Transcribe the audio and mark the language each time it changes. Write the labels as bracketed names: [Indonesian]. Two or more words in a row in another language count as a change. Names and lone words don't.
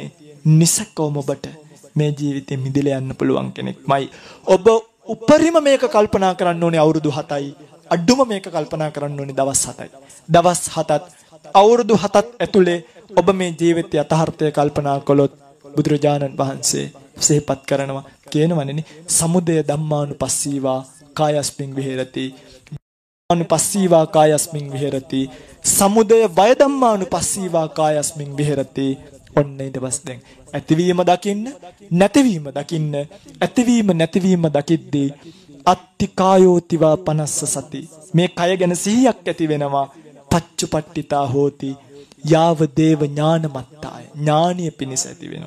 [Sinhala] නිසකවම ඔබට මේ ජීවිතේ මිදලා යන්න පුළුවන් කෙනෙක්මයි. ඔබ උපරිම මේක කල්පනා කරන්න ඕනේ අවුරුදු 7යි. අඩුම මේක කල්පනා කරන්න ඕනේ දවස් 7යි. දවස් 7ත් අවුරුදු 7ත් ඇතුලේ ඔබ මේ ජීවිතය යථාර්ථය කල්පනා කළොත් බුදුරජාණන් වහන්සේ සිහිපත් කරනවා කියනවනේ [Pali] සමුදය ධම්මානුපස්සීවා කායස්මින් විහෙරති අනුපස්සීවා කායස්මින් විහෙරති සමුදය වය ධම්මානුපස්සීවා කායස්මින් විහෙරති. [Sinhala] ඔන්න ඊට පස්සේ දැන් ඇතිවීම දකින්න නැතිවීම දකින්න ඇතිවීම නැතිවීම දකිද්දී [Pali] අත්ති කායෝතිවා [Sinhala] 50 සති මේ කය ගැන සිහියක් ඇති වෙනවා. [Pali] පච්චුපට්ඨිතා හෝති යාව දේව ඥානමත්තාය ඥානිය [Sinhala] පිණිස ඇති වෙනවා.